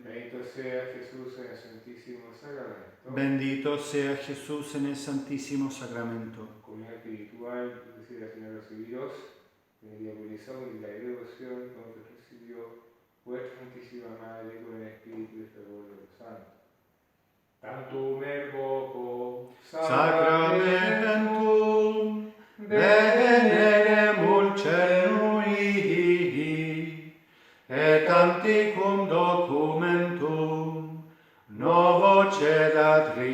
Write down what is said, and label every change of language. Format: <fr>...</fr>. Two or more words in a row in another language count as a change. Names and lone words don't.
<es>Bendito sea Jesús en el Santísimo Sacramento. Bendito sea Jesús en el Santísimo Sacramento. Comunión espiritual, que quisiera Señor recibiros, en el diabolizado y la devoción con que recibió vuestra Santísima Madre con el Espíritu y el fervor de los santos.</es> <la>Tantum ergo Sacramentum veneremur cernui, et antiquum documentum novo cedat</la>